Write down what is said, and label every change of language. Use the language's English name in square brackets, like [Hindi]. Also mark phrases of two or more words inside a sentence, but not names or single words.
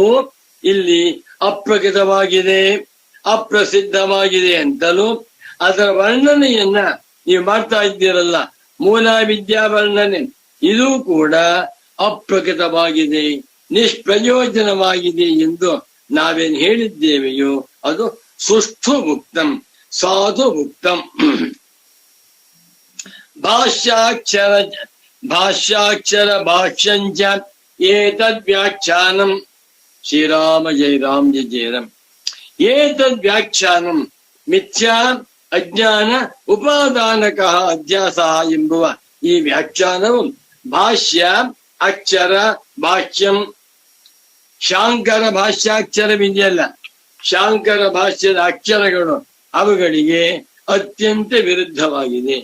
[Kannada] ಇಲ್ಲಿ ಅಪ್ರಕೃತವಾಗಿದೆ, ಅಪ್ರಸಿದ್ಧವಾಗಿದೆ ಅಂತಲೂ ಅದರ ವರ್ಣನೆಯನ್ನ ನೀವು ಮಾಡ್ತಾ ಇದ್ದೀರಲ್ಲ, ಮೂಲಾವಿದ್ಯಾ ವರ್ಣನೆ, ಇದು ಕೂಡ ಅಪ್ರಕೃತವಾಗಿದೆ, ನಿಷ್ಪ್ರಯೋಜನವಾಗಿದೆ ಎಂದು ನಾವೇನ್ ಹೇಳಿದ್ದೇವೆಯೋ ಅದು [Sanskrit] ಸುಷ್ಠು ಮುಕ್ತಂ, ಸಾಧು ಮುಕ್ತಂ. ಭಾಷ್ಯಾಕ್ಷರ ಭಾಷ್ಯಂಚ ಏತದ್ ವ್ಯಾಖ್ಯಾನಂ. ಶ್ರೀರಾಮ ಜಯ ರಾಮ್ ಜಯ ಜಯ ರಾಮ್. ಏತದ್ ವ್ಯಾಖ್ಯಾನಂ ಮಿಥ್ಯಾ ಅಜ್ಞಾನ ಉಪಾದಾನಕ ಅಧ್ಯಾಸ [Kannada] ಎಂಬುವ ಈ ವ್ಯಾಖ್ಯಾನವು ಭಾಷ್ಯ ಅಕ್ಷರ ಭಾಷ್ಯಂ, ಶಾಂಕರ ಭಾಷ್ಯಾಕ್ಷರವಿದೆಯಲ್ಲ, ಶಾಂಕರ ಭಾಷ್ಯದ ಅಕ್ಷರಗಳು ಅವುಗಳಿಗೆ ಅತ್ಯಂತ ವಿರುದ್ಧವಾಗಿದೆ.